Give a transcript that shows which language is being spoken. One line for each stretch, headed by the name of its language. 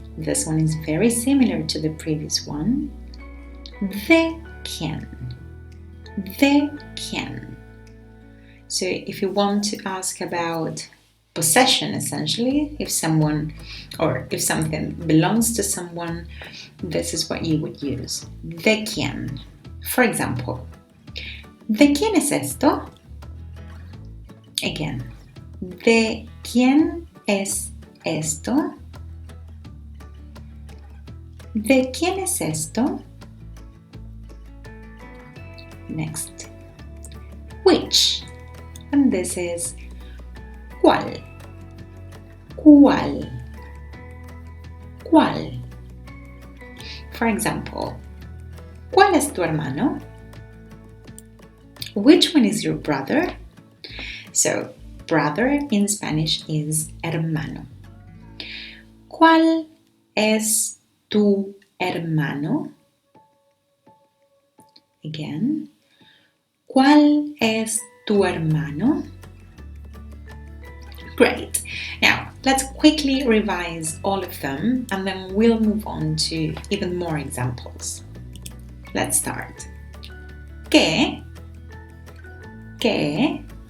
English: This one is very similar to the previous one.
Spanish: ¿De quién? ¿De quién?
English: So if you want to ask about possession, essentially, if someone or if something belongs to someone, this is what you would use.
Spanish: ¿De quién?
English: For example,
Spanish: ¿de quién es esto?
English: Again,
Spanish: ¿de quién es esto? ¿De quién es esto?
English: Next, which, and this is
Spanish: ¿cuál? ¿Cuál? ¿Cuál?
English: For example,
Spanish: ¿cuál es tu hermano?
English: Which one is your brother? So, brother in Spanish is hermano.
Spanish: ¿Cuál es tu hermano?
English: Again,
Spanish: ¿cuál es tu hermano?
English: Great. Now, let's quickly revise all of them and then we'll move on to even more examples. Let's start.
Spanish: ¿Qué? ¿Qué?